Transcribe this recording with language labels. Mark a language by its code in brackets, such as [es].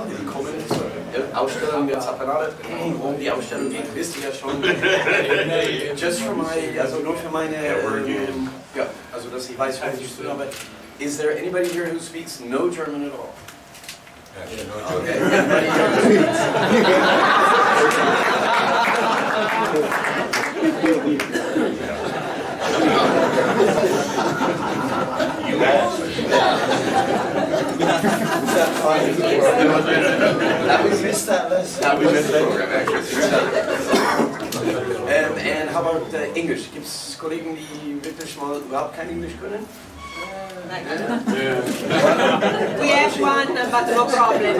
[de] kommen zur Ausstellung der Zappanale. Worum die Ausstellung geht, wisst ihr ja schon. [en] Just for my, [de] also nur für meine, ja, also dass ich weiß, was ich tun habe. [en] Is there anybody here who speaks no German at all? Okay. Anybody here who speaks? We missed that lesson. We missed the program, actually. And how about English? [de] Gibt es Kollegen, die wirklich mal überhaupt kein Englisch können? [en] We have one, but no problem.